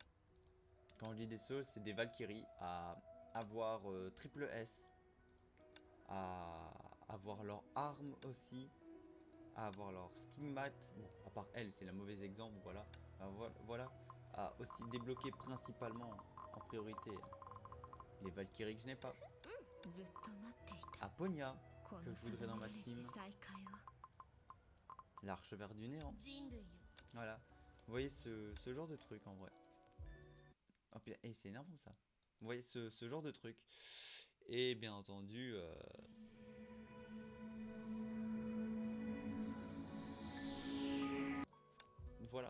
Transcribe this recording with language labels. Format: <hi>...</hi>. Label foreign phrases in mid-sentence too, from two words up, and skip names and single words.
<fr>Quand je dis des choses, c'est des Valkyries à avoir triple S, à avoir leur arme aussi, à avoir leur stigmate. Bon, à part elle, c'est la mauvaise exemple, voilà. Voilà, à aussi débloquer principalement en priorité les Valkyries que je n'ai pas.</fr> <ja>ずっと待っていた</ja> <fr>À Ponya,</fr> <ja>こ</ja> <fr>que</fr> <ja>の</ja> <fr>je voudrais dans ma</fr> <ja>定める</ja> <fr>team.</fr> <ja>再会を</ja> <fr>L'archevêque du néant.</fr> <ja>人類よ</ja> <fr>Voilà. Vous voyez ce genre de truc en vrai. Oh putain, et c'est énervant ça. Vous voyez ce genre de truc. Et bien entendu... Voilà.</fr>